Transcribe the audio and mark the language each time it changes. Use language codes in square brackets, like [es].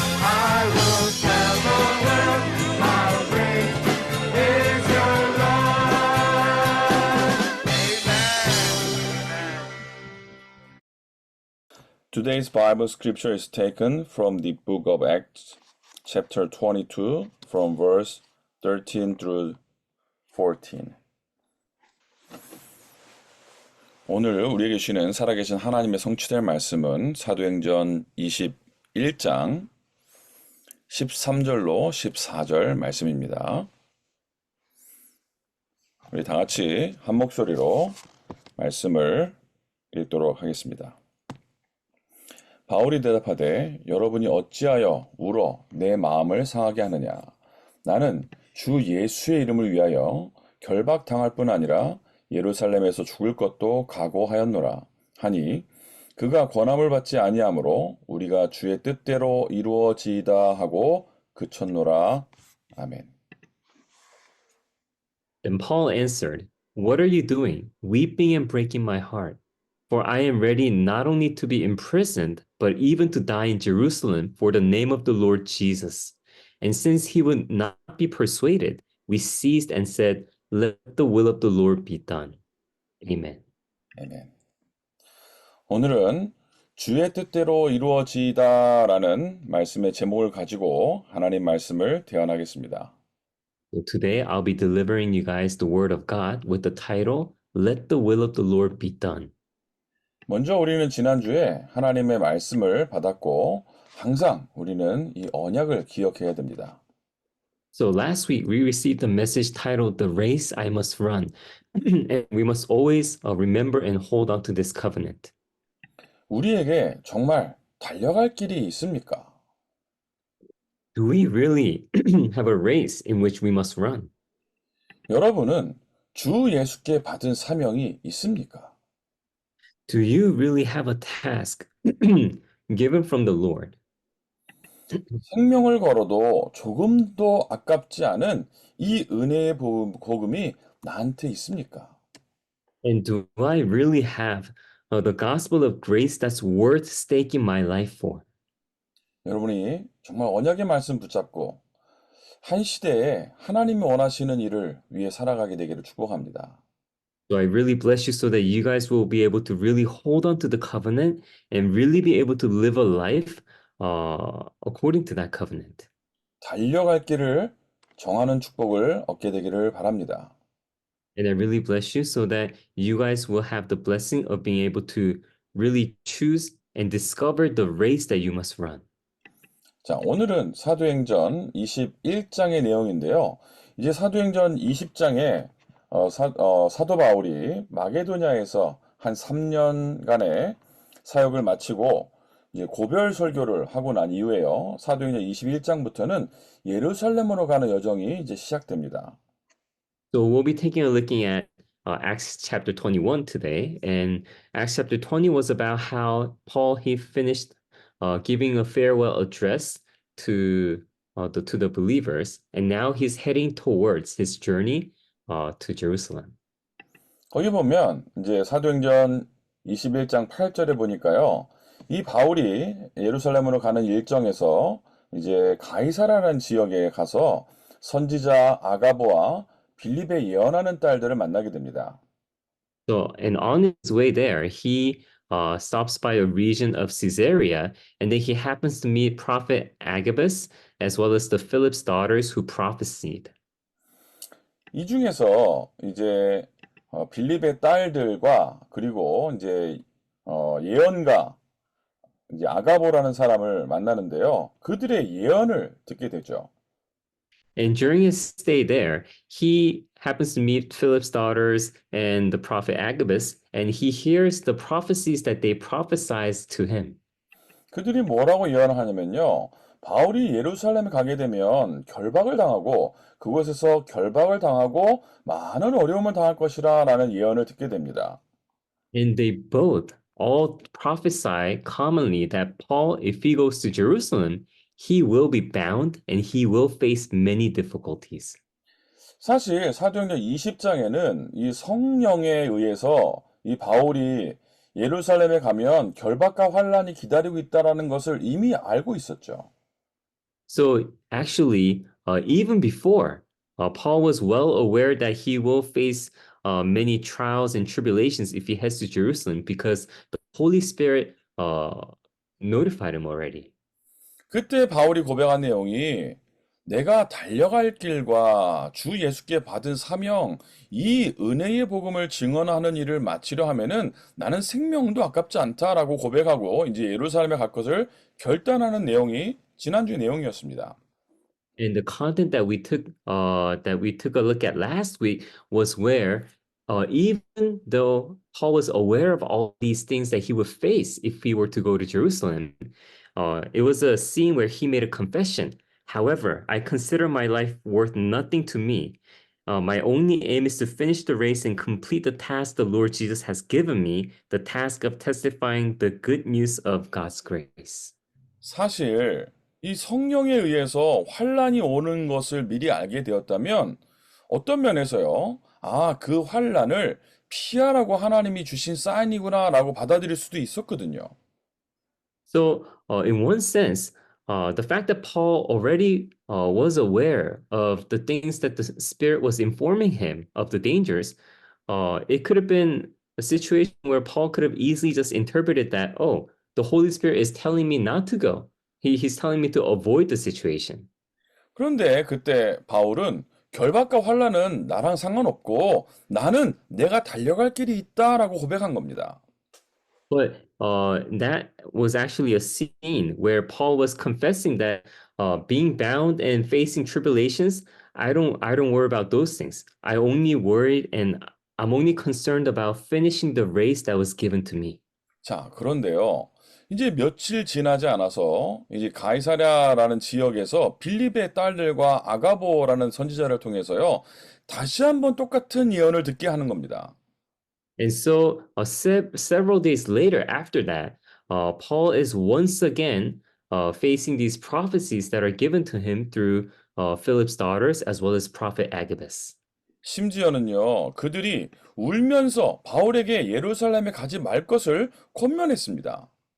[en] I will tell the world how great is your love. Amen. Today's Bible scripture is taken from the book of Acts, chapter 22, from verse 13 through 14. [ko] 오늘 우리에게 주시는 살아계신 하나님의 성취될 말씀은 사도행전 21장 13절로 14절 말씀입니다. 우리 다 같이 한 목소리로 말씀을 읽도록 하겠습니다. 바울이 대답하되 여러분이 어찌하여 울어 내 마음을 상하게 하느냐. 나는 주 예수의 이름을 위하여 결박당할 뿐 아니라 예루살렘에서 죽을 것도 각오하였노라 하니 그가 권함을 받지 아니하므로 우리가 주의 뜻대로 이루어지이다 하고 그쳤노라. 아멘. [en] Then Paul answered, What are you doing, weeping and breaking my heart? For I am ready not only to be imprisoned, but even to die in Jerusalem for the name of the Lord Jesus. And since he would not be persuaded, we ceased and said, Let the will of the Lord be done. Amen. [ko] 아멘. 오늘은 주의 뜻대로 이루어지다라는 말씀의 제목을 가지고 하나님 말씀을 대언하겠습니다. [en] So today I'll be delivering you guys the word of God with the title, Let the Will of the Lord Be Done. [ko] 먼저 우리는 지난주에 하나님의 말씀을 받았고 항상 우리는 이 언약을 기억해야 됩니다. [en] So last week we received a message titled The Race I Must Run. And we must always remember and hold on to this covenant. [ko] 우리에게 정말 달려갈 길이 있습니까? [en] Do we really have a race in which we must run? [ko] 여러분은 주 예수께 받은 사명이 있습니까? [en] Do you really have a task given from the Lord? [ko] 생명을 걸어도 조금도 아깝지 않은 이 은혜의 복음이 나한테 있습니까? [en] And do I really have the gospel of grace that's worth staking my life for? [ko] 여러분이 정말 언약의 말씀 붙잡고 한 시대에 하나님이 원하시는 일을 위해 살아가게 되기를 축복합니다. [en] So I really bless you so that you guys will be able to really hold on to the covenant and really be able to live a life according to that covenant. [ko] 달려갈 길을 정하는 축복을 얻게 되기를 바랍니다. [en] And I really bless you so that you guys will have the blessing of being able to really choose and discover the race that you must run. [ko] 자, 오늘은 사도행전 21장의 내용인데요. 이제 사도행전 20장에 사도 바울이 마게도냐에서 한 3년간의 사역을 마치고 이제 고별 설교를 하고 난 이후에요. 사도행전 21장부터는 예루살렘으로 가는 여정이 이제 시작됩니다. [en] So we'll be taking a looking at Acts chapter 21 today. And Acts chapter 20 was about how Paul, he finished giving a farewell address to the believers. And now he's heading towards his journey to Jerusalem. [ko] 거기 보면 이제 사도행전 21장 8절에 보니까요. 이 바울이 예루살렘으로 가는 일정에서 이제 가이사라라는 지역에 가서 선지자 아가보와 빌립의 예언하는 딸들을 만나게 됩니다. [en] So, and on his way there, he stops by a region of Caesarea, and then he happens to meet Prophet Agabus, as well as the Philip's daughters who prophesied. [ko] 이 중에서 이제 빌립의 딸들과 그리고 이제 예언가 이제 아가보라는 사람을 만나는데요. 그들의 예언을 듣게 되죠. [en] And during his stay there, he happens to meet Philip's daughters and the prophet Agabus, and he hears the prophecies that they prophesied to him. [ko] 그들이 뭐라고 예언을 하냐면요. 바울이 예루살렘에 가게 되면 결박을 당하고 그곳에서 결박을 당하고 많은 어려움을 당할 것이라 라는 예언을 듣게 됩니다. [en] And they both all prophesy commonly that Paul, if he goes to Jerusalem, he will be bound and he will face many difficulties. [ko] 사실 사도행전 20장에는 이 성령에 의해서 이 바울이 예루살렘에 가면 결박과 환란이 기다리고 있다라는 것을 이미 알고 있었죠. [en] So actually, even before, Paul was well aware that he will face many trials and tribulations if he heads to Jerusalem because the Holy Spirit notified him already. [ko] 그때 바울이 고백한 내용이 내가 달려갈 길과 주 예수께 받은 사명, 이 은혜의 복음을 증언하는 일을 마치려 하면은 나는 생명도 아깝지 않다라고 고백하고 이제 예루살렘에 갈 것을 결단하는 내용이 지난주 내용이었습니다. [en] And the content that we took a look at last week was where even though Paul was aware of all these things that he would face if he were to go to Jerusalem, it was a scene where he made a confession. However, I consider my life worth nothing to me. My only aim is to finish the race and complete the task the Lord Jesus has given me, the task of testifying the good news of God's grace. [ko] 사실 이 성령에 의해서 환란이 오는 것을 미리 알게 되었다면 어떤 면에서요, 아, 그 환란을 피하라고 하나님이 주신 사인이구나라고 받아들일 수도 있었거든요. [en] So, in one sense, the fact that Paul already was aware of the things that the Spirit was informing him of the dangers, it could have been a situation where Paul could have easily just interpreted that, oh, the Holy Spirit is telling me not to go. He's telling me to avoid the situation. [ko] 그런데 그때 바울은 결박과 환란은 나랑 상관없고 나는 내가 달려갈 길이 있다라고 고백한 겁니다. [en] But that was actually a scene where Paul was confessing that being bound and facing tribulations, I don't worry about those things. I only worried and I'm only concerned about finishing the race that was given to me. [ko] 자, 그런데요. 이제 며칠 지나지 않아서 이제 가이사랴라는 지역에서 빌립의 딸들과 아가보라는 선지자를 통해서요. 다시 한번 똑같은 예언을 듣게 하는 겁니다. [en] And so several days later after that, Paul is once again facing these prophecies that are given to him through Philip's daughters as well as Prophet Agabus. [ko] 심지어는요. 그들이 울면서 바울에게 예루살렘에 가지 말 것을 권면했습니다.